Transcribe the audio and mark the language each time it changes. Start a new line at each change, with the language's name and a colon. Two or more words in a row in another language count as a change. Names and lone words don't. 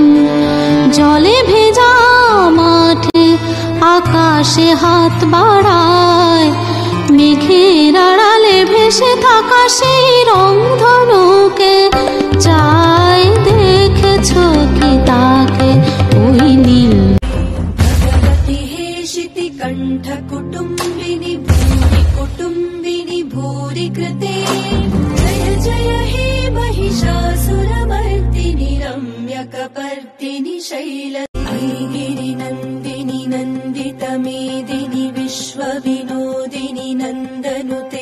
Bangla: জলে ভেজা মাঠে আকাশে হাত বাড়ায়, মেঘের আড়ালে ভেসে থাকা সেই রংধনুকে চাই। দেখেছো কি তাকে ওই নীল?
Sanskrit: भगवति हे शितिकण्ठ कुटुम्बिनि भूरि कुटुम्बिनि भूरि कृते। जय जय हे महिषासुरमर्दिनि रम्यकपर्दिनि शैल। गिरिनन्दिनि नन्दितमेदिनि विश्वविनोदिनि नन्दनुते।